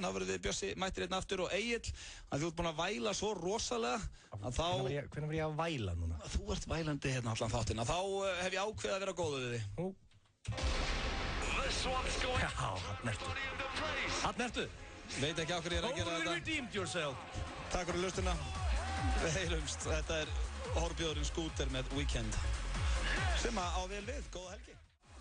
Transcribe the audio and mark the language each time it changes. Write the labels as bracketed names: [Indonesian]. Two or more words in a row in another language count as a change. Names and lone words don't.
[Icelandic] Þá verður við Bjössi mættir einn aftur og Egill að þú ert búin að væla svo rosalega að þá... Hvernig var ég að væla núna? Þú ert vælandi hérna allan þáttina. Þá hef ég ákveðið að vera góðu við þig. Já, hann ertu. Veit ekki á hverju ég er að gera þetta. [English] Totally redeemed yourself. [Icelandic] Takk fyrir hlustunna. Við heyrumst, þetta er Horbjörn Skúter með Weekend sem á vel við, góða helgi.